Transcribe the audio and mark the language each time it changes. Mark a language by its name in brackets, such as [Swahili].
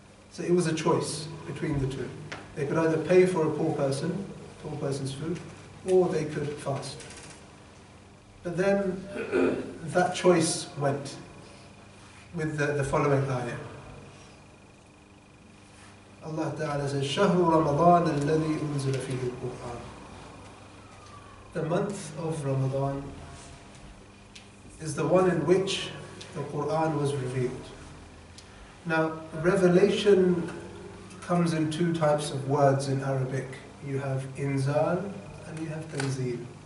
[English] So it was a choice between the two. They could either pay for a poor person's food, or they could fast. But then that choice went with the following ayah. Allah Ta'ala says, [Arabic] شَهْرُ رَمَضَانَ الَّذِي أُنزِلَ فِيهِ الْقُرْآنِ. [English] The month of Ramadan is the one in which the Qur'an was revealed. Now, revelation comes in two types of words in Arabic. You have inzal and you have tanzeel.